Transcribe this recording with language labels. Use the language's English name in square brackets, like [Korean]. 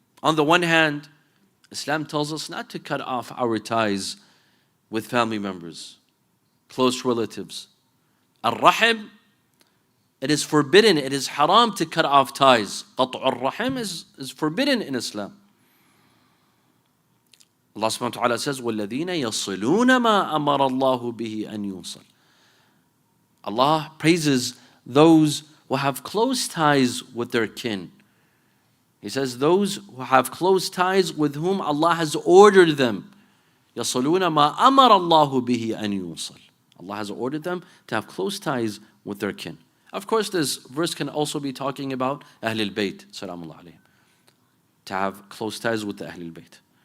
[English] On the one hand, Islam tells us not to cut off our ties with family members, close relatives. Al-Rahim, it is forbidden, it is haram to cut off ties. Qat'u al-Rahim is forbidden in Islam. Allah subhanahu wa ta'ala says, [Arabic] وَالَّذِينَ يَصِلُونَ مَا أَمَرَ اللَّهُ بِهِ أَن يُوصَلْ. [English] Allah praises those who have close ties with their kin. He says those who have close ties with whom Allah has ordered them. [Arabic] يَصِلُونَ مَا أَمَرَ اللَّهُ بِهِ أَن يُوصَلْ. [English] Allah has ordered them to have close ties with their kin. Of course, this verse can also be talking about Ahlul Bayt, salamullah alayhim, to have close ties with the Ahlul Bayt.